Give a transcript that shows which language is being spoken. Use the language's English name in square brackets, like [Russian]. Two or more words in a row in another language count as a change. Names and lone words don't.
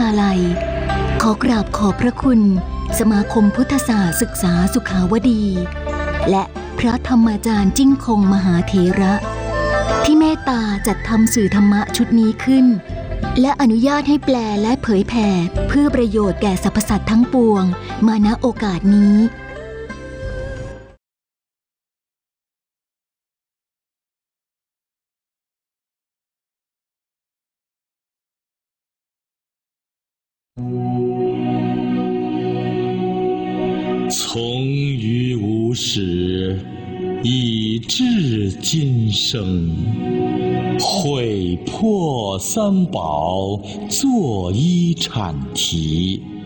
[Thai] ลัยขอกราบขอบพระคุณสมาคมพุทธศาสตร์ศึกษาสุขาวดีและพระธรรมาจารย์จิ้งคงมหาเถระที่เมตตาจัดทำสื่อธรรมะชุดนี้ขึ้นและอนุญาตให้แปลและเผยแผ่เพื่อประโยชน์แก่สรรพสัตว์ทั้งปวงมาณโอกาสนี้ [Chinese] 从于无始，以至今生，会破三宝，作一阐题，